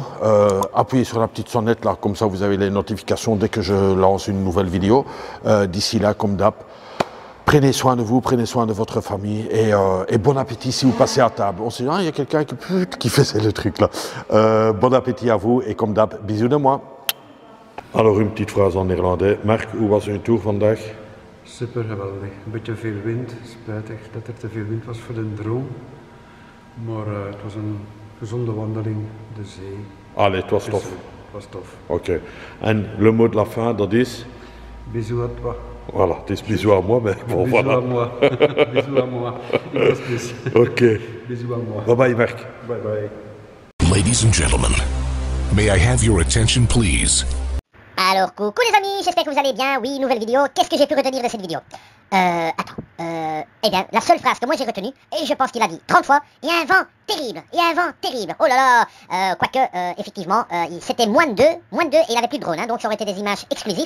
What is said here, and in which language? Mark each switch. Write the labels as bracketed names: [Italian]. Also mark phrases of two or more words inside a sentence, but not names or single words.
[French] Appuyez sur la petite sonnette là, comme ça vous avez les notifications dès que je lance une nouvelle vidéo. D'ici là, comme d'hab, prenez soin de vous, prenez soin de votre famille et bon appétit si vous passez à table. On se dit, ah, il y a quelqu'un qui faisait le truc là. Bon appétit à vous et comme d'hab, bisous de moi. Alors une petite phrase en néerlandais. [Dutch] Mark, hoe was uw tour vandaag? Super geweldig. Een beetje veel wind. Spijtig dat er te veel wind was voor de drone. Maar het was een gezonde wandeling. De zee. Allee, het was tof. Het was tof. [French] Oké. En le mot de la fin, [Dutch] dat is? [French] Bisous à toi. Voilà, [Dutch] het is [French] bisous à moi, mais bon, Bisous voilà. à moi. Bisous à moi. Oké. Bisous à moi. [English] Bye bye, Mark. Bye bye. Ladies and gentlemen, may I have your attention please? [French] Alors coucou les amis, j'espère que vous allez bien. Oui, nouvelle vidéo. Qu'est-ce que j'ai pu retenir de cette vidéo? Eh bien, la seule phrase que moi j'ai retenue, et je pense qu'il a dit 30 fois, il y a un vent terrible, il y a un vent terrible. Oh là là, quoique, effectivement, c'était moins de 2, et il avait plus de drone, hein, donc ça aurait été des images exclusives.